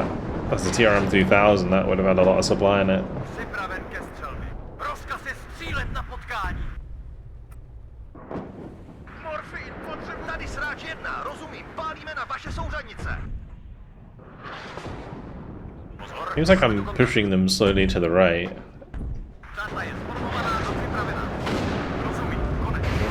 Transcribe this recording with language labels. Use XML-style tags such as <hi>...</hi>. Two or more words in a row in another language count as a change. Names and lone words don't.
<en>That's the TRM 3000, that would have had a lot of supply in it.</en> <cs>Připraven ke střelbě. Rozkaz je střílet na potkání. Morfín, potřebuji. Tady sráč 1, rozumím. Pálíme na vaše souřadnice. Pozor.</cs> <en>Seems like I'm pushing them slowly to the right.</en> <cs>Žádla je sformovaná a připravená. Rozumím, konec.</cs>